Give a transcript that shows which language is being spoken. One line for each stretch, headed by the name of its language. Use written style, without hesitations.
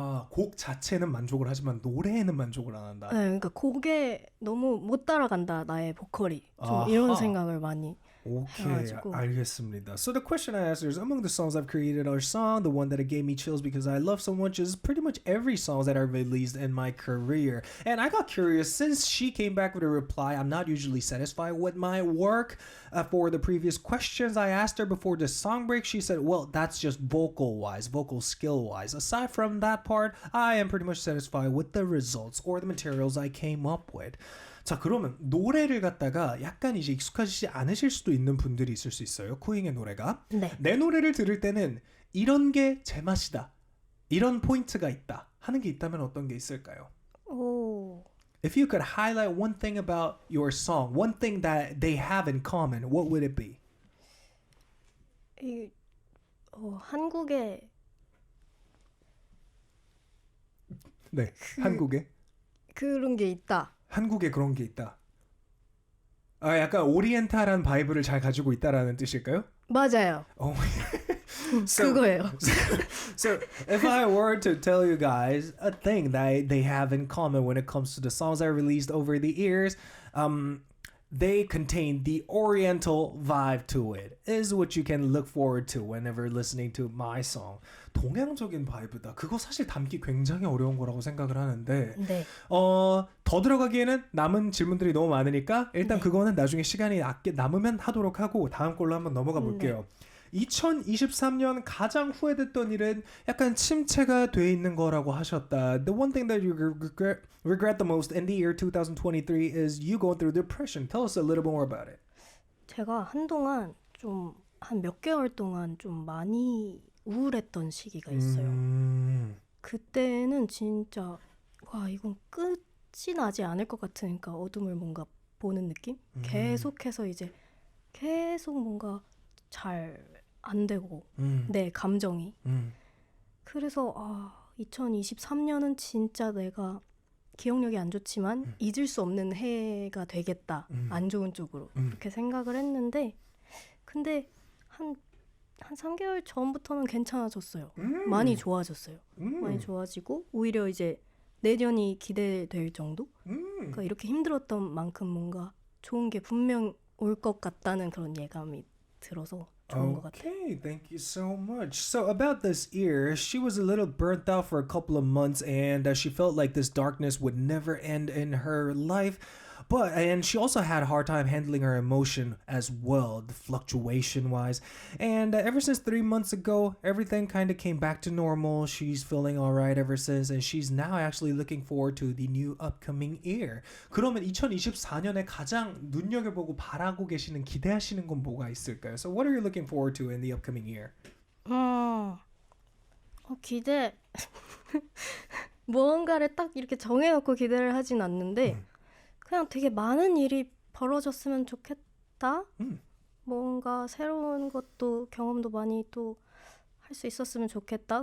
Korean: 곡 자체는 만족을 하지만 노래에는 만족을 안 한다. 네, 그러니까 곡에 너무 못 따라간다 나의 보컬이. 좀 이런 생각을 많이. Okay, 알겠습니다.
English: So the question I asked her is, among the songs I've created, our song, the one that it gave me chills because I love so much, is pretty much every song that I've released in my career. And I got curious, since she came back with a reply, I'm not usually satisfied with my work. For the previous questions I asked her before the song break, she said, well, that's just vocal-wise, vocal skill-wise. Aside from that part, I am pretty much satisfied with the results or the materials I came up with.
Korean: 자, 그러면 노래를 갖다가 약간 이제 익숙하지 않으실 수도 있는 분들이 있을 수 있어요. 쿠잉의 노래가. 네. 내 노래를 들을 때는 이런 게 제 맛이다. 이런 포인트가 있다. 하는 게 있다면 어떤 게 있을까요? 오.
English: If you could highlight one thing about your song, one thing that they have in common, what would it be?
Korean: 한국에 네, 한국에 그런 게 있다. 한국에 그런 게 있다. 약간 오리엔탈한 바이브를 잘 가지고 있다라는 뜻일까요? 맞아요. 그거예요.
English: So if I were to tell you guys a thing that they have in common when it comes to the songs I released over the years, they contain the oriental vibe to it, is what you can look forward to whenever listening to my song.
Korean: 동양적인 바이브다. 그거 사실 담기 굉장히 어려운 거라고 생각을 하는데 네. 더 들어가기에는 남은 질문들이 너무 많으니까 일단 그거는 나중에 시간이 남으면 하도록 하고 다음 걸로 한번 넘어가 볼게요. 2023년 가장 후회됐던 일은 약간 침체가 돼 있는 거라고 하셨다.
English: The one thing that you regret the most in the year 2023 is you going through depression. Tell us a little more about it.
Korean: 제가 한동안 좀 한 몇 개월 동안 좀 많이 우울했던 시기가 있어요. 그때는 진짜 이건 끝이 나지 않을 것 같으니까 어둠을 뭔가 보는 느낌? 계속해서 이제 계속 뭔가 잘 안 되고 내 감정이. 그래서 2023년은 진짜 내가 기억력이 안 좋지만 잊을 수 없는 해가 되겠다. 안 좋은 쪽으로. 그렇게 생각을 했는데 근데 한 3개월 전부터는 괜찮아졌어요. 많이 좋아졌어요. 많이 좋아지고 오히려 이제 내년이 기대될 정도? 그러니까 이렇게 힘들었던 만큼 뭔가 좋은 게 분명 올 것 같다는 그런 예감이 들어서 좋은 것 같아요.
English: Okay, thank you so much. So about this year, she was a little burnt out for a couple of months and she felt like this darkness would never end in her life. And she also had a hard time handling her emotion as well, the fluctuation wise. And ever since 3 months ago, everything kind of came back to normal. She's feeling all right ever since, and she's now actually looking forward to the new upcoming year.
Korean: 그러면 2024년에 가장 눈여겨보고 바라고 계시는, 기대하시는 건 뭐가 있을까요?
English: So what are you looking forward to in the upcoming year?
Korean: 기대 무언가를 딱 이렇게 정해놓고 기대를 하진 않는데 그냥 되게 많은 일이 벌어졌으면 좋겠다. 뭔가 새로운 것도 경험도 많이 또 할 수 있었으면 좋겠다.